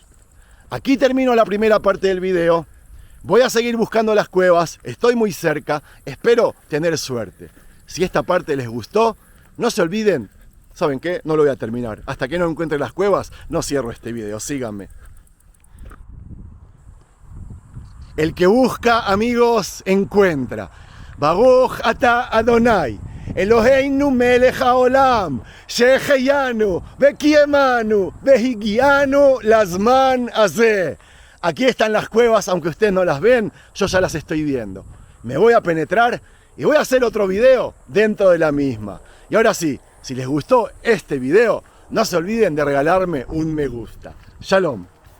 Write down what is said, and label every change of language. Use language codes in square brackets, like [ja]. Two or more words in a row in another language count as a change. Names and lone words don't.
[es] Aquí termino la primera parte del video. Voy a seguir buscando las cuevas, estoy muy cerca, espero tener suerte. Si esta parte les gustó, no se olviden, ¿saben qué? No lo voy a terminar. Hasta que no encuentre las cuevas, no cierro este video, síganme. El que busca, amigos, encuentra. [he] ברוך אתה אדוני אלוהינו מלך העולם שהחיינו וקיימנו והגיענו לזמן הזה. [es] Aquí están las cuevas, aunque ustedes no las ven, yo ya las estoy viendo. Me voy a penetrar y voy a hacer otro video dentro de la misma. Y ahora sí, si les gustó este video, no se olviden de regalarme un me gusta. Shalom.